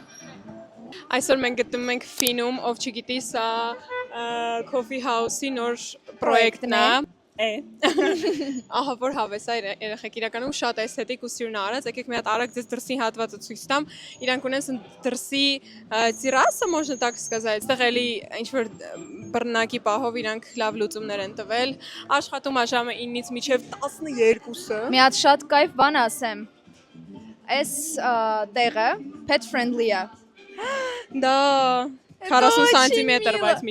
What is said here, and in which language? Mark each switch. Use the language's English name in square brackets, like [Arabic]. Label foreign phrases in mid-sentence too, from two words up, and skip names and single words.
[Armenian] Այսօր մենք գտնվում ենք Ֆինում, ով չգիտի, սա Coffee House-ի նոր պրոյեկտն է։ Ահա որ հավես է երեխեք, իրականում շատ էսթետիկ ու սիրուն արած, եկեք մի հատ արագ ձեզ դրսի հատվածը ցույց տամ։ Իրանք ունեն դրսի [Russian] терраса, можно так сказать, [Armenian] այստեղ էլի ինչ որ բռնակի պահով իրանք լավ լուծումներ են տվել։ Աշխատում է ժամը 9-ից մինչև 12-ը։ Մի հատ շատ կայֆ բան ասեմ։ Այս տեղը [English] pet friendly [Armenian] է։ Դա 40 սանտիմետր բայց միջև։